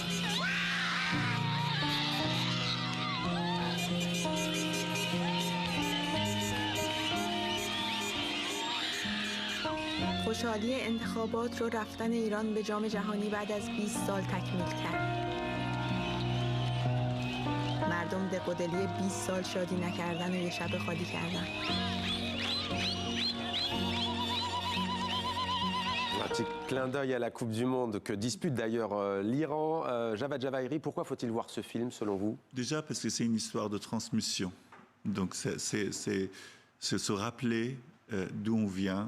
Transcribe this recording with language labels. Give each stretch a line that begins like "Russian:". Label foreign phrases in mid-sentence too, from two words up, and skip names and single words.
Persian: خوشحالی انتخابات رو رفتن ایران به جام جهانی بعد از 20 سال تکمیل کرد. مردم دقودلی 20 سال شادی نکردن و یه شب خالی کردن.
French: Un petit clin d'œil à la Coupe du Monde que dispute d'ailleurs l'Iran. Javad Javairi, pourquoi faut-il voir ce film selon vous? Déjà parce que c'est une histoire de transmission. Donc c'est se rappeler d'où on vient.